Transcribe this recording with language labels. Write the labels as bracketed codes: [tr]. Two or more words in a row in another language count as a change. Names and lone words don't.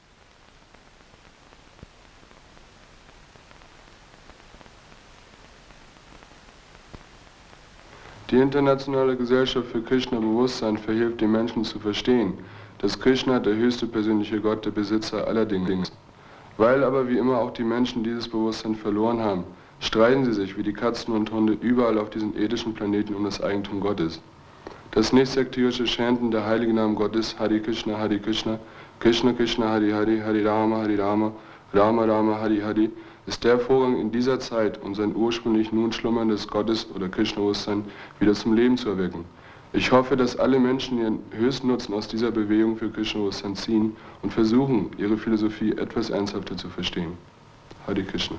[de] Die Internationale Gesellschaft für Krishna-Bewusstsein verhilft den Menschen zu verstehen, dass Krishna der höchste persönliche Gott, der Besitzer aller Dinge ist. Weil aber wie immer auch die Menschen dieses Bewusstsein verloren haben, streiten sie sich wie die Katzen und Hunde überall auf diesem irdischen Planeten um das Eigentum Gottes. Das nicht-sektirische Chanten der heiligen Namen Gottes, [sa] Hare Krishna, Krishna Krishna, Hare Hare, Hare Rama, Rama Rama, Hare Hare, [de] ist der Vorgang in dieser Zeit, um sein ursprünglich nun schlummerndes Gottes- oder Krishna-Bewusstsein wieder zum Leben zu erwecken. Ich hoffe, dass alle Menschen ihren höchsten Nutzen aus dieser Bewegung für Krishna-Bewusstsein ziehen und versuchen, ihre Philosophie etwas ernsthafter zu verstehen. [sa] Hare Krishna.